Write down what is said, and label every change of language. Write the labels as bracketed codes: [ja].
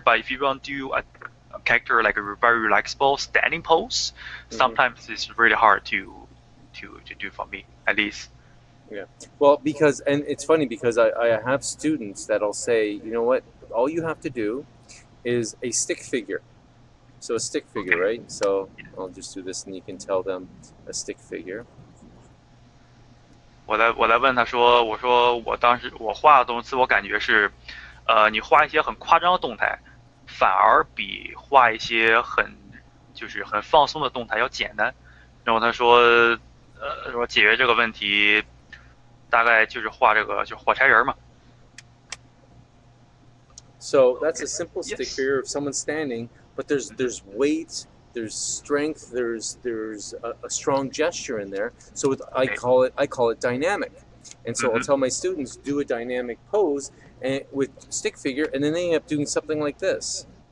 [en] But if you want to do a character like a very relaxable standing pose, sometimes it's really hard to do for me, at least. Yeah. Well, and it's funny because I have students that'll say, you know what, all you have to do is a stick figure. So a stick figure, right? So I'll just do this and you can tell them a stick figure. [zh] 我在问他说，我说我当时我画的东西，我感觉是，你画一些很夸张的动态，反而比画一些很放松的动态要简单。然后他说，说解决这个问题，大概就是画这个就火柴人嘛。 [en] So that's a simple stick figure of someone standing, but there's weight. There's strength. There's a strong gesture in there. So I call it dynamic. And so I'll tell my students do a dynamic pose with stick figure, and then they end up doing something like this.